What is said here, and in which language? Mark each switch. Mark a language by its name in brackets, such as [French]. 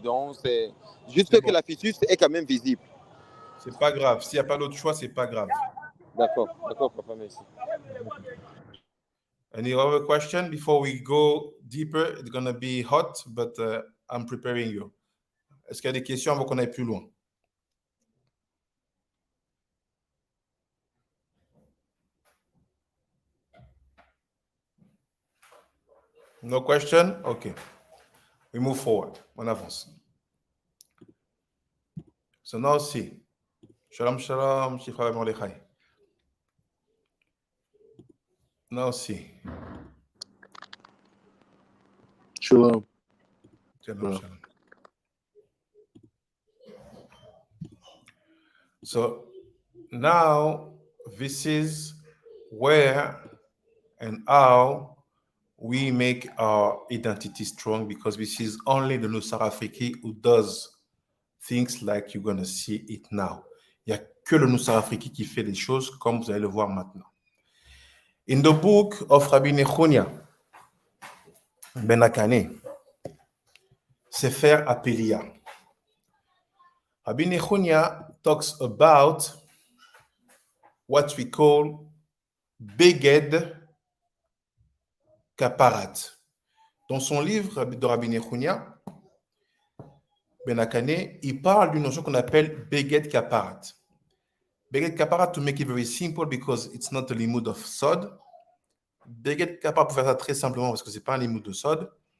[French] Donc, c'est juste que la fissure est quand même visible. C'est pas grave. S'il n'y a pas d'autre choix, c'est pas grave. D'accord, papa, merci. [English] Any other question before we go deeper? It's going to be hot, but I'm preparing you. [French] Est-ce qu'il y a des questions avant qu'on aille plus loin? [English] No question? Okay. We move forward. [French] On avance. [English] So now see. Shalom, shalom, Shifra Molechai. Now see. Shalom. Shalom, shalom. So now this is where and how we make our identity strong because this is only the Nusakh Afriki who does things like you're going to see it now. [French] Il n'y a que le Nusakh Afriki qui fait les choses comme vous allez le voir maintenant. [English] In the book of Rabbi Nechonia Ben Akane, Sefer Apelia, Rabbi Nechonia talks about what we call Beged Kaparat. [French] Dans son livre de Rabbi Nechonia Ben Akane, il parle d'une notion qu'on appelle Beged Kaparat. [English] Beged Kaparat, to make it very simple, because it's not a limud of sod. [French] Beged Kaparat, pour faire ça très simplement, parce que ce n'est pas un limud de sod.